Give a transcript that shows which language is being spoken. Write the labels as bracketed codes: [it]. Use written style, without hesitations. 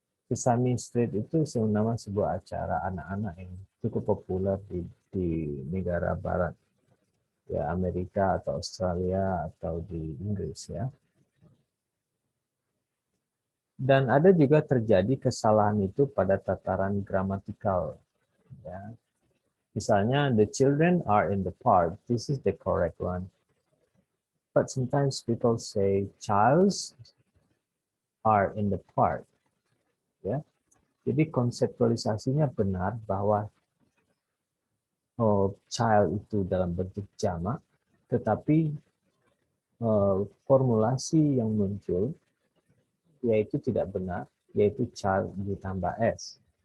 [id] Sesame Street itu nama sebuah acara anak-anak yang cukup populer di negara barat, ya, Amerika atau Australia atau di Inggris, ya. Dan ada juga terjadi kesalahan itu pada tataran gramatikal, ya. [en] Misalnya, the children are in the park. This is the correct one. But sometimes people say childs are in the park, ya. [id] Jadi konseptualisasinya benar bahwa child itu dalam bentuk jamak, tetapi formulasi yang muncul yaitu tidak benar, yaitu child ditambah s.